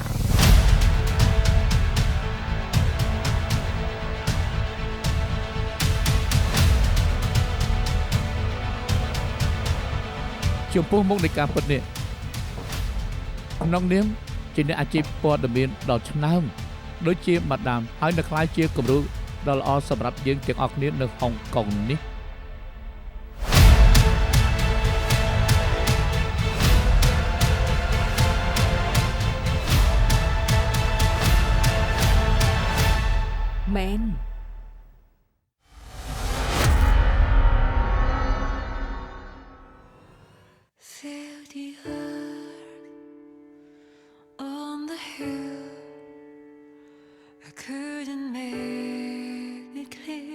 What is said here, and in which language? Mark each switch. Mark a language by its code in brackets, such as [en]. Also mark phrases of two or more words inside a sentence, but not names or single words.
[km] ចំពោះមុខនៃការពិតនេះក្នុងនាមជាអ្នកអាជីពព័ត៌មានដ៏ឆ្នើមដូចជាម៉ាដាមហើយនៅខ្លាយជាគំរូដ៏ល្អសម្រាប់យើងទាំងអស់គ្នានៅហុងកុងនេះ មែន [en] Feel the earth on the hill. I couldn't make it clear.